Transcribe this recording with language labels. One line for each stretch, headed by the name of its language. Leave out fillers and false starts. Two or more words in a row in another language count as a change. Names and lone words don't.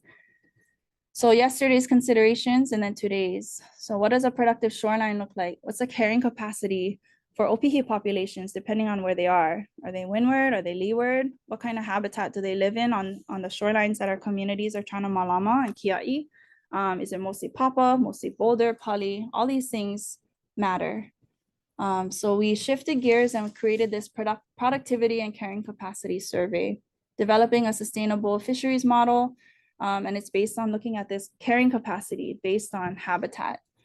English: So yesterday's considerations and then today's. So what does a productive shoreline look like? What's the carrying capacity for ʻopihi populations, depending on where they are? Are they windward? Are they leeward? What kind of habitat do they live in on the shorelines that our communities are trying to malama and kiaʻi? Is it mostly papa, mostly boulder, poly? All these things matter. So we shifted gears and created this productivity and carrying capacity survey, developing a sustainable fisheries model. And it's based on looking at this carrying capacity based on habitat.